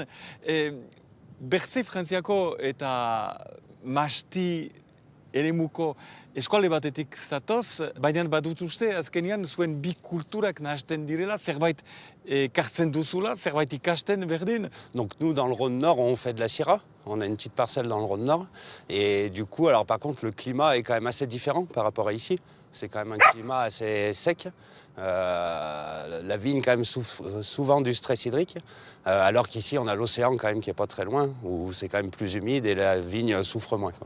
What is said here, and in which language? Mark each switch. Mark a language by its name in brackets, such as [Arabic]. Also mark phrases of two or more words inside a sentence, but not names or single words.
[Basque] Bertze Frantziako eta mahasti eremuko eskualde batetik zatoz, baina badut uste, azkenean zuen bi kulturak nahasten direla, zerbait kartzen duzula, zerbait ikasten berdin. [French] Donc nous, dans le Rhône-Nord, on fait de la syrah. On a une petite parcelle dans le Rhône-Nord. Et du coup, alors par contre, le climat est quand même assez différent par rapport à ici. C'est quand même un climat assez sec. La vigne quand même souffre souvent du stress hydrique, alors qu'ici on a l'océan quand même qui est pas très loin, où c'est quand même plus humide et la vigne souffre moins, quoi.